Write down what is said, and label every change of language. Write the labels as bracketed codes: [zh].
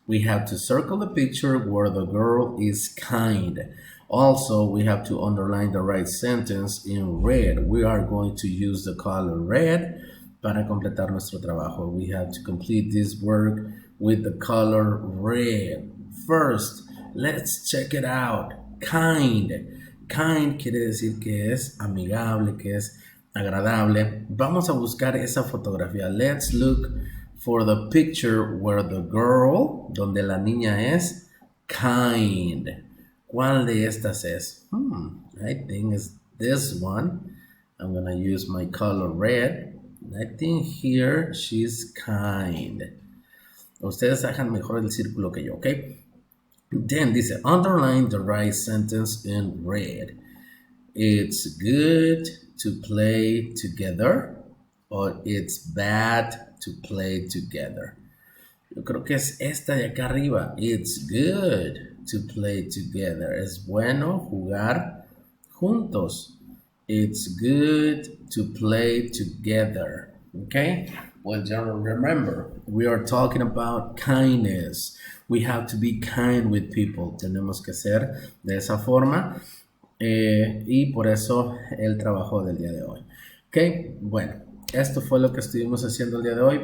[en] We have to circle the picture where the girl is kind. Also, we have to underline the right sentence in red. We are going to use the color red [es] para completar nuestro trabajo. [en] We have to complete this work with the color red. First, let's check it out. Kind. [es] Kind quiere decir que es amigable, que es agradable. Vamos a buscar esa fotografía. [en] Let's look for the picture where the girl, [es] donde la niña es [en] kind. [es] ¿Cuál de estas es? [en] I think it's this one. I'm gonna use my color red. I think here she's kind. [es] Ustedes hagan mejor el círculo que yo, ¿ok? [en] Then [es] dice, [en] underline the right sentence in red. It's good to play together, or it's bad to play together. [es] Yo creo que es esta de acá arriba. [en] It's good to play together. [es] Es bueno jugar juntos. [en] It's good to play together. Okay? Well, remember, we are talking about kindness. We have to be kind with people. [es] Tenemos que ser de esa forma. Y por eso el trabajo del día de hoy. Ok, bueno, esto fue lo que estuvimos haciendo el día de hoy.